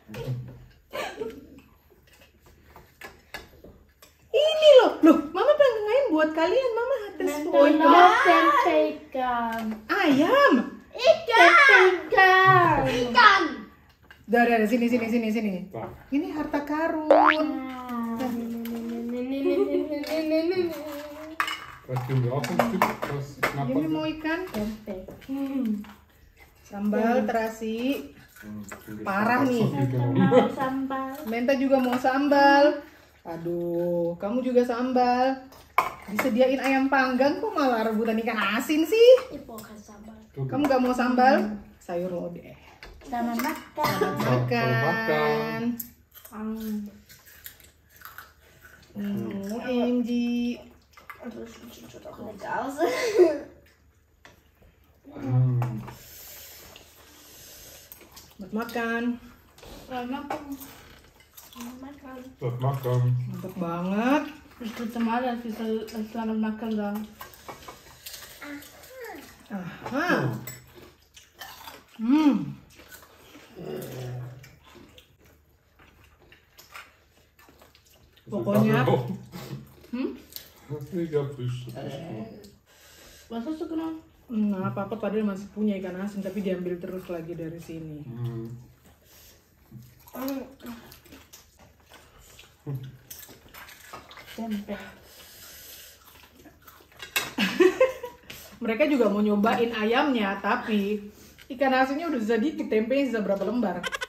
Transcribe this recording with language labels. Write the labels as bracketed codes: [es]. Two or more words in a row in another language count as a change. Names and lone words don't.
[id] Ini loh, mama pengen buat kalian, mama hates point. Tempe ikan. Ayam. Ikan. Dari sini. Ini harta karun. [de] Vielleicht geben wir auch ein Stück, was knapp [id] Ini mau [de] ist. [id] ikan. Tempe. Sambal terasi. Parah nih. Mau sambal. Menta juga mau sambal. Aduh, kamu juga sambal. Disediain ayam panggang kok malah rebutan ikan asin sih? Ibu kan sambal. Kamu gak mau sambal? Sayur lodeh. Selamat makan. Makan. Angie. Aduh, [de] sieht doch nicht aus. [id] Buat makan. Selamat makan. [de] Das makan. [id] Mantap banget. [de] Das dritte Mal, dass wir [id] selamat makan [de] sagen. [id] Aha. Pokoknya. [de] Ich hab Fisch. Was hast du genommen? [id] Nah, papa padahal masih punya ikan asin tapi diambil terus lagi dari sini. Tempe. Mereka juga mau nyobain ayamnya, tapi ikan asinnya udah sedikit, tempenya sisa berapa lembar.